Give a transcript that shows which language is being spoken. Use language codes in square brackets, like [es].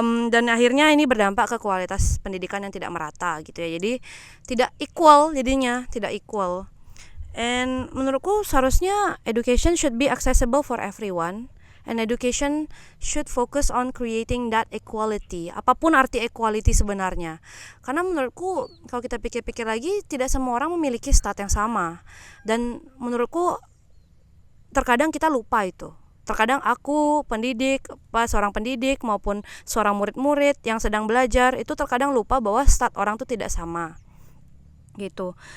[id] Dan akhirnya ini berdampak ke kualitas pendidikan yang tidak merata gitu ya. Jadi tidak equal, jadinya tidak equal. [en] And [id] menurutku seharusnya [en] education should be accessible for everyone. And education should focus on creating that equality. [id] Apapun arti equality sebenarnya. Karena menurutku kalau kita pikir-pikir lagi, tidak semua orang memiliki stat yang sama. Dan menurutku terkadang kita lupa itu. Terkadang aku seorang pendidik maupun seorang murid-murid yang sedang belajar, itu terkadang lupa bahwa stat orang itu tidak sama. Gitu.